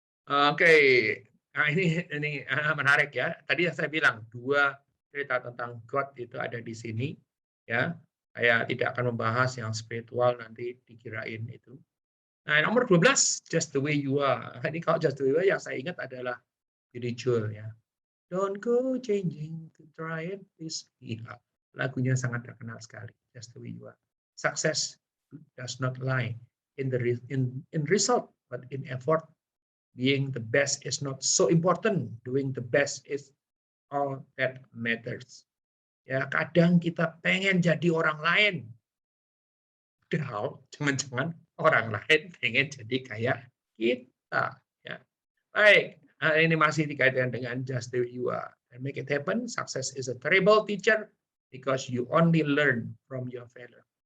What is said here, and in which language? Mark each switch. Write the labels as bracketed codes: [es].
[id] Oke, nah ini menarik ya. Tadi yang saya bilang 2 cerita tentang God itu ada di sini, ya. Saya tidak akan membahas yang spiritual, nanti dikirain itu. Nah, nomor 12, Just the Way You Are. Ini kalau Just the Way You Are yang saya ingat adalah Billy Joel, ya. [en] Don't go changing to try it this. [id] Iya, lagunya sangat terkenal sekali. [en] Just the Way You Are. Success does not lie in result, but in effort. Being the best is not so important. Doing the best is all that matters. [id] Ya, kadang kita pengen jadi orang lain. Padahal jangan-jangan orang lain pengen jadi kayak kita. Ya. Baik, ini masih dikaitkan dengan just the way you are. [en] And make it happen. Success is a terrible teacher because you only learn from your failure.